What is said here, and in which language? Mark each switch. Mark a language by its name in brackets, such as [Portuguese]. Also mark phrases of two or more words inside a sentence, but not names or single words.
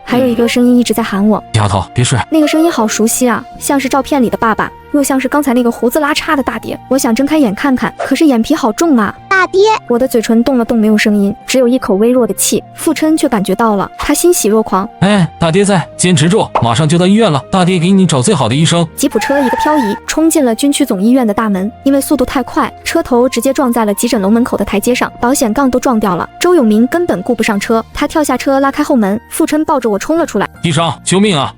[Chinese] 还有一個聲音一直在喊我：“ 丫頭別睡。” 那個聲音好熟悉啊，像是照片裡的爸爸，又像是剛才那個鬍子拉碴的大爹。我想睜開眼看看，可是眼皮好重啊。大爹，我的嘴唇動了動，沒有聲音，只有一口微弱的氣。傅琛卻感覺到了，他欣喜若狂。哎，大爹在，堅持住，馬上就到醫院了，大爹給你找最好的醫生。吉普車一個漂移，衝進了軍區總醫院的大門，因為速度太快，車頭直接撞在了急診樓門口的台階上，保險槓都撞掉了。周永明根本顧不上車，他跳下車拉開後門，傅琛抱着我衝了出來。醫生，救命啊！